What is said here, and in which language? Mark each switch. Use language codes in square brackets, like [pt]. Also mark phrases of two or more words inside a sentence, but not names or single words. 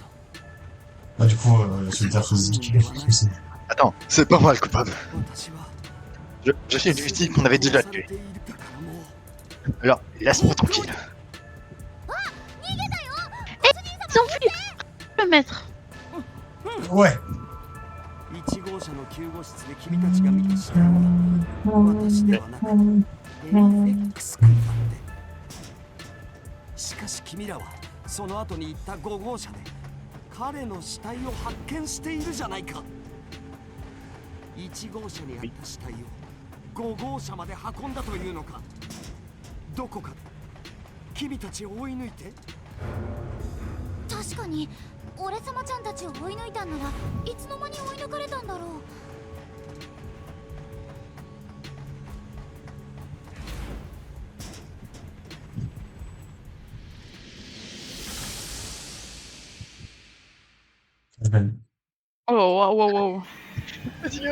[fr] Bah du coup, celui d'Afex Zik. Attends, c'est pas moi le coupable. Je suis une victime qu'on avait déjà tuée. Alors, laisse-moi tranquille. Ils ont vu le maître. Ouais. [ja] 1号車の救護室で君たちが見た死体は私ではなく X 君だってしかし君らはその後に行った5号車で彼の死体を発見しているじゃないか。1号車にあった死体を5号車まで運んだというのか。どこかで君たちを追い抜いて。確かに俺様ちゃんたちを追い抜いたんならいつの間に追い抜かれたんだろう。 [fr] Oh, waouh, waouh, waouh. Vas-y,